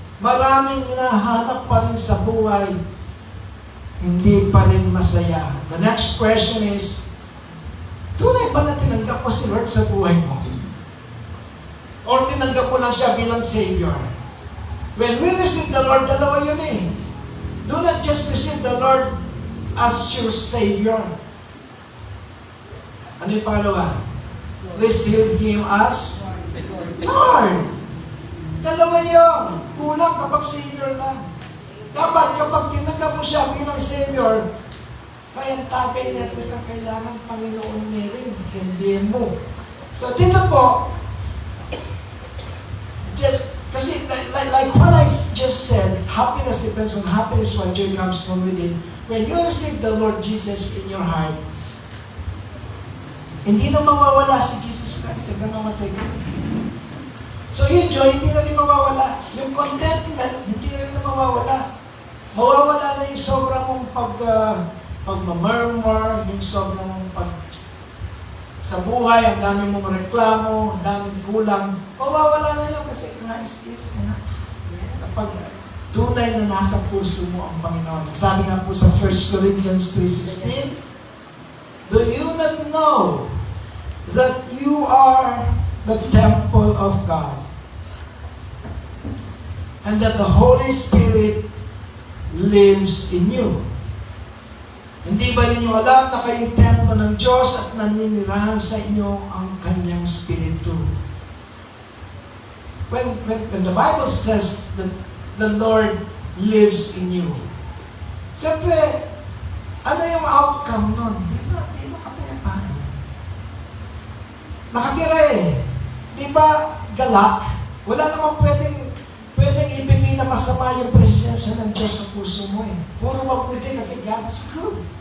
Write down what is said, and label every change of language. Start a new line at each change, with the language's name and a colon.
Filipino: Maraming hinahanap pa rin sa buhay. Hindi pa rin masaya.
English: The next question is,
Filipino: tunay ba na tinanggap mo si Lord sa buhay mo? Or tinanggap mo lang siya bilang Savior?
English: When we receive the Lord,
Filipino: dalawa yun eh.
English: Do not just receive the Lord as your Savior.
Filipino: Ano yung pangalawa?
English: Receive Him as Lord.
Filipino: Dalawa yun. Kulang kapag Savior lang. Dapat kapag tinanggap mo siya bilang Savior, kaya tagay na rin ka kailangan Panginoon meron. Hindi mo.
English: So,
Filipino: dito po, kasi
English: like what I just said, happiness depends on happiness when joy comes from within. When you receive the Lord Jesus in your heart,
Filipino: hindi na mawawala si Jesus Christ hanggang mamatay ka. So yung joy, hindi na rin mawawala. Yung contentment, hindi na rin mawawala. Mawawala na yung sobrang mong pagmamurmur, yung sobrang mong sa buhay, ang dami mong reklamo, ang daming kulang. Mawawala na yun kasi
English: Christ is enough.
Filipino: Kapag tunay na nasa puso mo ang Panginoon. Sabi nga po sa
English: 1 Corinthians 3:16, do you not know that you are the temple of God and that the Holy Spirit lives in you?
Filipino: Hindi ba ninyo alam na kayo templo ng Diyos at naninirahan sa inyo ang Kanyang Espiritu?
English: When the Bible says that the Lord lives in you,
Filipino: siyempre, ano yung outcome nun? Di ba kapayapaan? Nakatira eh. Di ba galak? Wala namang pwedeng ibigay na masama yung presensya ng Diyos sa puso mo eh. Puro mabuti kasi
English: God is good.